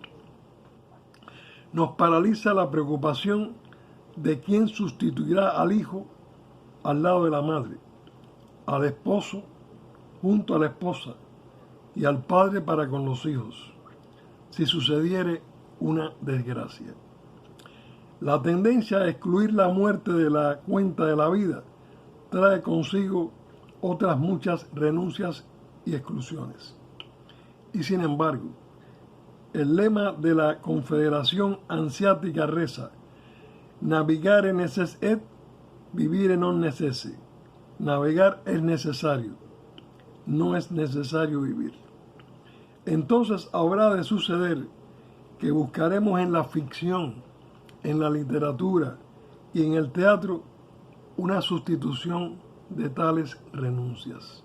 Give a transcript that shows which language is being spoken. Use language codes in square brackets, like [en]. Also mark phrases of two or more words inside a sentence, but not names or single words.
[es] Nos paraliza la preocupación de quién sustituirá al hijo al lado de la madre, al esposo junto a la esposa y al padre para con los hijos, si sucediere una desgracia. La tendencia a excluir la muerte de la cuenta de la vida trae consigo otras muchas renuncias y exclusiones. Y sin embargo, el lema de la Confederación Hanseática reza: [la] navigare necess et vivire non necesse. [es] Navegar es necesario, no es necesario vivir. Entonces habrá de suceder que buscaremos en la ficción, en la literatura y en el teatro una sustitución de tales renuncias.